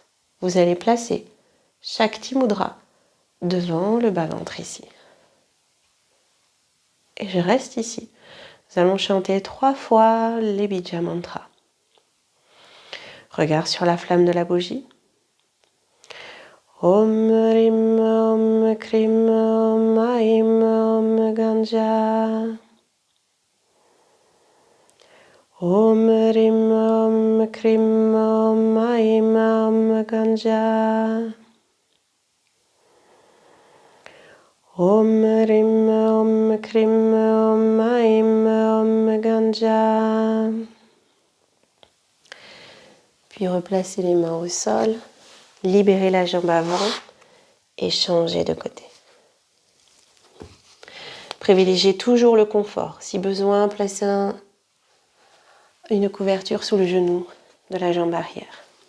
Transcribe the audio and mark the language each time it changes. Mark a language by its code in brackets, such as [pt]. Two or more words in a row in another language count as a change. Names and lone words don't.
[fr] Vous allez placer [sa] Shakti Mudra [fr] devant le bas-ventre ici. Et je reste ici. Nous allons chanter 3 fois les [sa] Bija Mantras. [fr] Regard sur la flamme de la bougie. [sa] Om Rim Om Krim Om Aim Om Ganja. Om Rim Om Krim Om Aim Om Ganja. Om Rim Om Krim Om Aim Om Ganja. [fr] Puis replacez les mains au sol, libérez la jambe avant et changez de côté. Privilégiez toujours le confort. Si besoin, placez une couverture sous le genou de la jambe arrière.